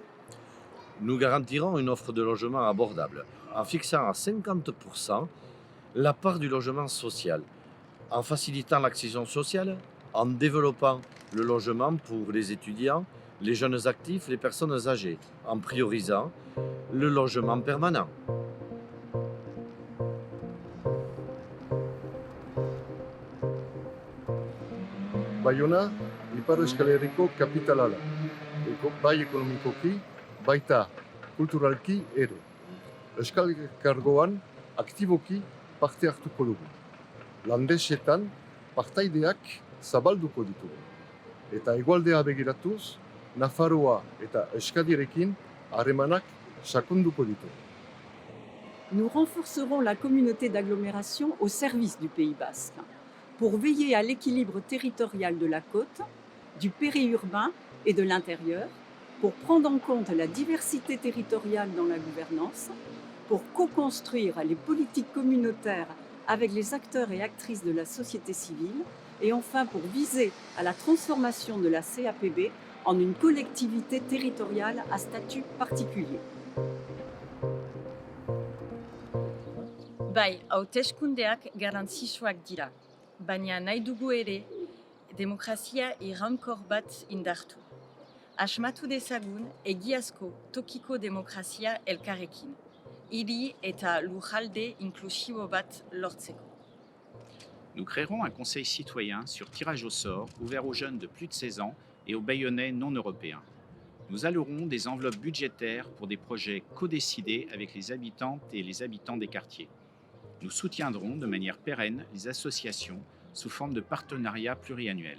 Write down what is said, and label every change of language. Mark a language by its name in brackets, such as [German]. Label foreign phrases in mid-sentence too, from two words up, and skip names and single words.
[French] Nous garantirons une offre de logement abordable en fixant à 50% la part du logement social, en facilitant l'accession sociale, en développant le logement pour les étudiants, les jeunes actifs, les personnes âgées, en priorisant le logement permanent. [Basque] Bayona, Ipar Euskal Herriko kapitala da. Bai ekonomikoki, baita kulturalki ere. Euskal Kargoan aktiboki parte hartuko dugu. Landesetan partaideak zabalduko ditugu. Eta hegoaldea begiratuz, Nafarroa eta Euskadirekin harremanak sakonduko ditugu. [French] Nous renforcerons la communauté d'agglomération au service du Pays Basque pour veiller à l'équilibre territorial de la côte, du périurbain et de l'intérieur, pour prendre en compte la diversité territoriale dans la gouvernance, pour co-construire les politiques communautaires avec les acteurs et actrices de la société civile et enfin pour viser à la transformation de la CAPB en une collectivité territoriale à statut particulier. [Basque] Bai, hauteskundeak garrantzitsuak dira, baina nahi dugu ere demokrazia iraunkor bat indartu. Asmatu dezagun egiazko tokiko demokrazia elkarrekin, hiri eta lurralde inklusibo bat lortzeko. [French] Nous créerons un conseil citoyen sur tirage au sort ouvert aux jeunes de plus de 16 ans et aux Bayonnais non européens. Nous allouerons des enveloppes budgétaires pour des projets codécidés avec les habitantes et les habitants des quartiers. Nous soutiendrons de manière pérenne les associations sous forme de partenariats pluriannuels.